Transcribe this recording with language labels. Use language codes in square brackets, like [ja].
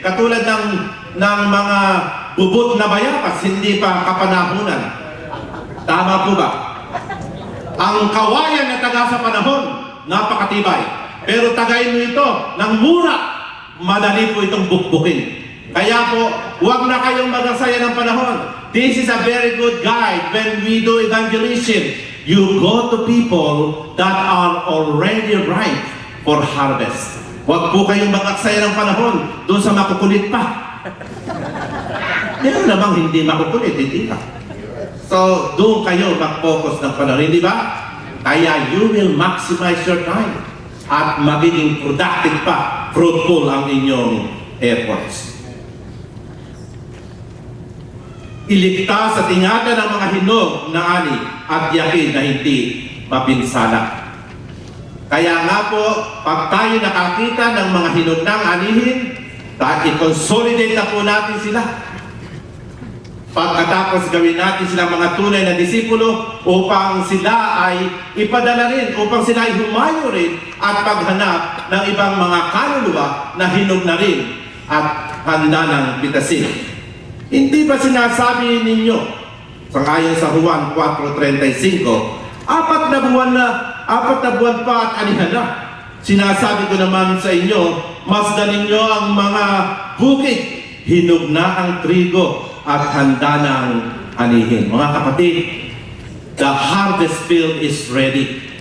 [tl] Katulad ng mga bubot na bayabas, hindi pa kapanahunan. Tama po ba? Ang kawayan na taga sa panahon, napakatibay. Pero tagayin mo ito ng mura, madali po itong bukbukin. Kaya po, huwag na kayong magasaya ng panahon. [en] This is a very good guide when we do evangelism. You go to people that are already ripe for harvest. [tl] Huwag po kayong magasaya ng panahon doon sa makukulit pa. Meron namang hindi makukulit, hindi pa. So, doon kayo mag-focus ng panahon, hindi ba? Kaya [en] you will maximize your time [tl] at magiging [en] productive [tl] pa, [en] fruitful [tl] ang inyong [en] efforts. [tl] Iligtas at ingatan ang mga hinog na ani at yakin na hindi mapinsala. Kaya nga po, pag tayo nakakita ng mga hinog ng anihin, i-consolidate na po natin sila. Pagkatapos gawin natin silang mga tunay na disipulo upang sila ay ipadala rin, upang sila ay humayo rin at paghanap ng ibang mga kaluluwa na hinog na rin at handa ng pitasin. Hindi ba sinasabi ninyo, sangayon sa Juan 4:35, 4 na buwan pa at anihan na. Sinasabi ko naman sa inyo, masdan ninyo ang mga bukid, hinog na ang trigo at handa ng anihin. Mga kapatid, [en] the harvest field is ready.